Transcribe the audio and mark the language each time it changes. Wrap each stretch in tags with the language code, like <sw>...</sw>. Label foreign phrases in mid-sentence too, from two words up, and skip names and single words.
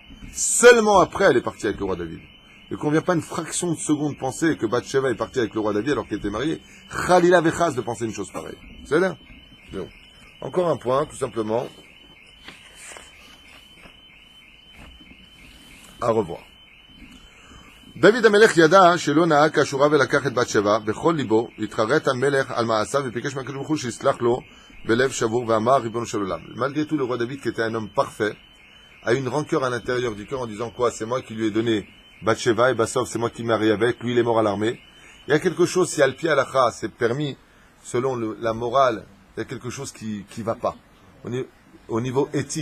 <fr>Seulement après, elle est partie avec le roi David. Et qu'on ne vient pas une fraction de seconde penser que Bathsheba est partie avec le roi David alors qu'elle était mariée.</fr> <he>חלילה וחס</he> <fr>de penser une chose pareille. C'est là. Bon. Encore un point, tout simplement. À revoir.</fr> <he>דוד המלך ידע שלא נהג כשורה ולקח את בת שבע בכל ליבו יתחרט המלך על מעשיו וביקש מהקדוש ברוך הוא שיסלח לו בלב שבור ואמר ריבונו של עולם.</he> <fr>Malgré tout, le roi David, qui était un homme parfait, a une rancœur à l'intérieur du cœur en disant quoi? C'est moi qui lui ai donné Bathsheba et Bassov, c'est moi qui m'ai marié avec, lui il est mort à l'armée. Il y a quelque chose, si</fr> <he>על פי הלכה,</he> <fr>c'est permis, selon la morale, il y a quelque chose qui va pas.</fr>